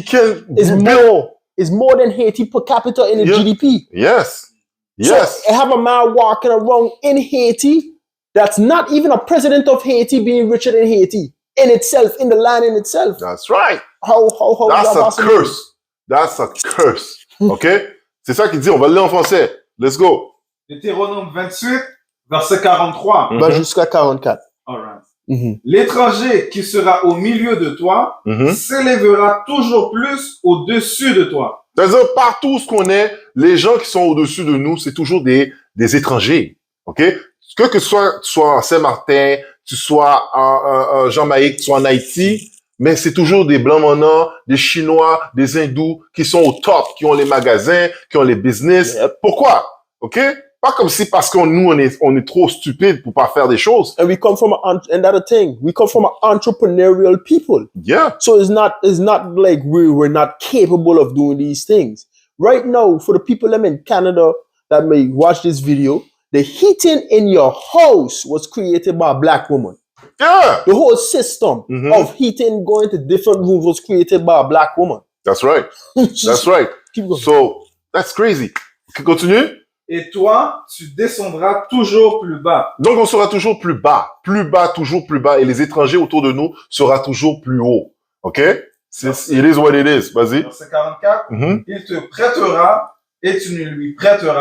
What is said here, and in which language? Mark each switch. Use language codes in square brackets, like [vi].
[en] You can is more than Haiti per capita in the Yeah. GDP. Yes. Yes. So I have a man walking around in Haiti that's not even a president of Haiti being richer than Haiti in itself, in the land in itself. That's right. How is That's that a possible? curse. That's a curse. OK? [fr] C'est ça qu'il dit. On va le lire en français. [en] Let's go. [fr] Deutéronome 28, verset 43. Ben, jusqu'à 44. [en] All right. Mhm. [fr] L'étranger qui sera au milieu de toi Mhm. s'élèvera toujours plus au-dessus de toi. C'est-à-dire, partout où ce qu'on est, les gens qui sont au-dessus de nous, c'est toujours des étrangers. OK? Que tu sois en Saint-Martin, tu sois en Jamaïque, tu sois en Haïti, mais c'est toujours des Blancs Monards, des Chinois, des Hindous qui sont au top, qui ont les magasins, qui ont les business. [en] Yep. [fr] Pourquoi? OK? Pas comme si parce qu'on nous, on est trop stupides pour pas faire des choses. [en] And we come from another thing. We come from an entrepreneurial people. Yeah. So it's not like we're not capable of doing these things. Right now, for the people them in Canada that may watch this video, the heating in your house was created by a black woman. Yeah. The whole system Mhm. of heating going to different rooms was created by a black woman. That's right. That's right. Keep going. So, that's crazy. OK, continue. [fr] Et toi, tu descendras toujours plus bas. Donc, on sera toujours plus bas, toujours plus bas, et les étrangers autour de nous sera toujours plus haut. [en] OK? It is what it is. [fr] Vas-y. Verset 44. Mhm. Il te prêtera et tu ne lui prêteras